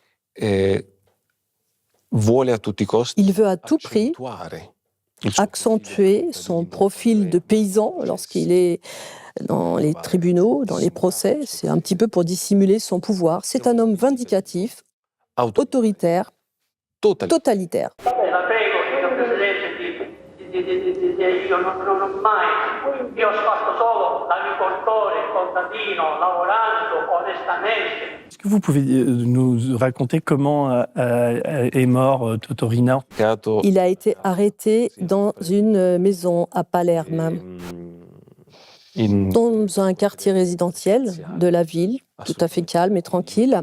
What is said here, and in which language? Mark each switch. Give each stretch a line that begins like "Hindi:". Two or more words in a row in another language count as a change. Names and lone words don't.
French: Il veut à tout prix accentuer son profil de paysan lorsqu'il est dans les tribunaux, dans les procès. C'est un petit peu pour dissimuler son pouvoir. C'est un homme vindicatif, autoritaire, totalitaire.
Italian: Io non ho mai, io ho fatto solo l'agricoltore, contadino, lavorando onestamente.
French: Est-ce que vous pouvez nous raconter comment est mort Totorina? Il a été arrêté dans une maison à Palerme, dans un quartier résidentiel de la ville, tout à fait calme et tranquille.